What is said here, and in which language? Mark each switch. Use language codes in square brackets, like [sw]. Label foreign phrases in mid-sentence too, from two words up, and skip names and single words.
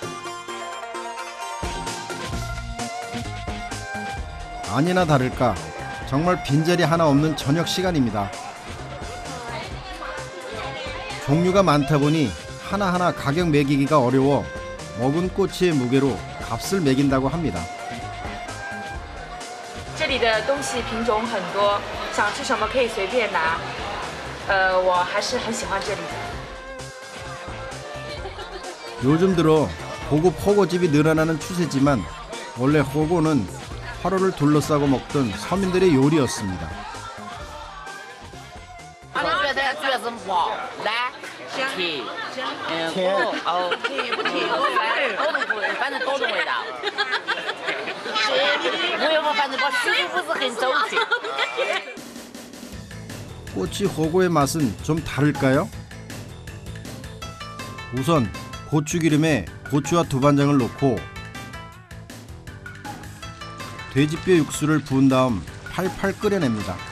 [ko] 아니나 다를까 정말 빈자리 하나 없는 저녁 시간입니다. 종류가 많다 보니 하나하나 가격 매기기가 어려워 먹은 꼬치의 무게로 값을 매긴다고 합니다. [zh] 这里的东西品种很多，想吃什么可以随便拿。我还是很喜欢这里的。 [ko] 요즘 들어 고급 호고집이 늘어나는 추세지만 원래 호고는 화로를 둘러싸고 먹던 서민들의 요리였습니다. [zh] 我觉得主要是麻、辣、甜，甜不甜，反正多种味道。我反正我食物不是很周全。 [ko] 꼬치 호고의 맛은 좀 다를까요? 우선 고추기름에 고추와 두반장을 넣고 돼지뼈 육수를 부은 다음 팔팔 끓여냅니다.